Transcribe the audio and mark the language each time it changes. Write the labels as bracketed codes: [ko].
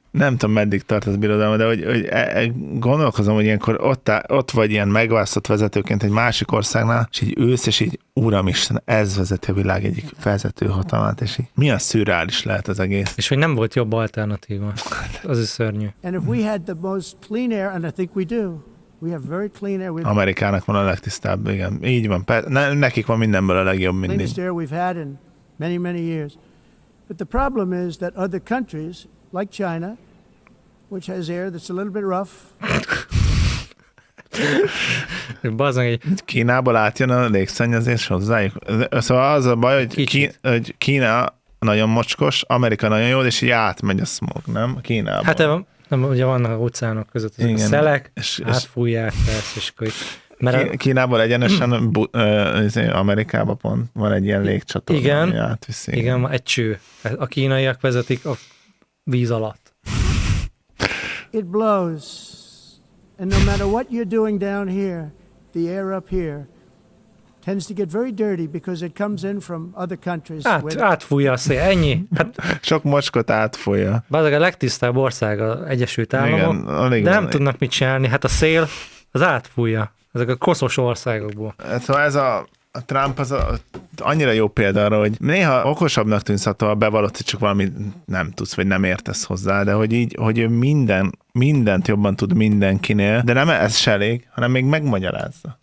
[hu] Nem tudom, meddig tart az birodalma, de hogy gondolkozom, hogy ilyenkor ott vagy ilyen megválasztott vezetőként egy másik országnál, és így ősz, és így Uramisten, ez vezeti a világ egyik vezető hatalmát, és így milyen szürreális lehet az egész. És hogy nem volt jobb alternatíva. Az is szörnyű. [en] And if we had the most clean air, and I think we do, we have very clean air. [hu] Amerikának van a legtisztább, igen. Így van. Nekik van mindenből a legjobb mindig. [en] Cleanest air we've had in many, many years. But the problem is that other countries, like China, which has air that's a little bit rough. [hu] Bazen, hogy... Kínából átjön a légszennyezés hozzájuk. Szóval az a baj, hogy Kína nagyon mocskos, Amerika nagyon jó, és így átmegy a smog, nem? Kínából. Hát nem, ugye vannak a óceánok között, a szelek, átfújják, persze, és akkor... Kínából egyenesen Amerikában pont van egy ilyen légcsatorna, igen, ami átviszi. Igen, egy cső. A kínaiak vezetik a víz alatt. [en] It blows. And no matter what you're doing down here, the air up here tends to get very dirty because it comes in from other countries. [hu] Átfújja a szél, ennyi. Hát, sok mocskot átfújja. Bazeg a legtisztább ország az Egyesült Államok, de nem tudnak mit csinálni. Hát a szél az átfújja ezek a koszos országokból. Szóval ez a Trump az annyira jó példa arra, hogy néha okosabbnak tűnsz, attól bevallott, hogy csak valamit nem tudsz, vagy nem értesz hozzá, de hogy így, hogy mindent jobban tud mindenkinél, de nem ez se elég, hanem még megmagyarázza.